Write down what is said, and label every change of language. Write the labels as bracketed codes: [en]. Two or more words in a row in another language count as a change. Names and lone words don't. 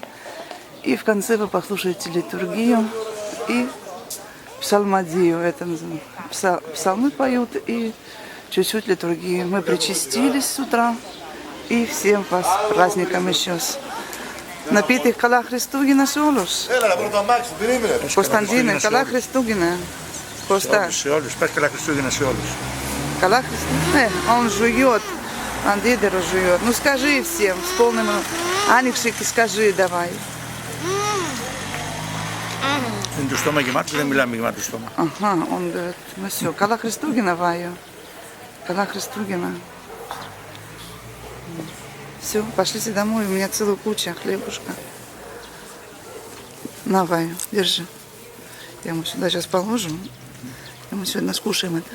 [ru] И в конце вы послушаете литургию и псалмодию. Это псалмы поют и чуть-чуть литургии. Мы причастились с утра. И всем вас с праздником еще. [el] Напитых καλά Χριστούγεννα σε όλους. Έλα, να το αμάξι, περίμενε. Κωνσταντίνε, καλά Χριστούγεννα. Κώστα. Σε όλους, πες καλά Χριστούγεννα σε όλους. Καλά Χριστούγεννα. [ru] Он жует. Андидеру жует. Ну скажи всем с полным... Άνοιξε скажи давай. [el] Είναι το στόμα γεμάτο, δεν μιλάμε γεμάτο στόμα. [ru] Ага, он говорит, ну все. [el] Καλά Χριστούγεννα, Ваю. Καλά Χριστούγενна. [ru] Все, пошлите домой, у меня целая куча хлебушка. На, Ваю, держи. Я ему сюда сейчас положим. И мы сегодня скушаем это.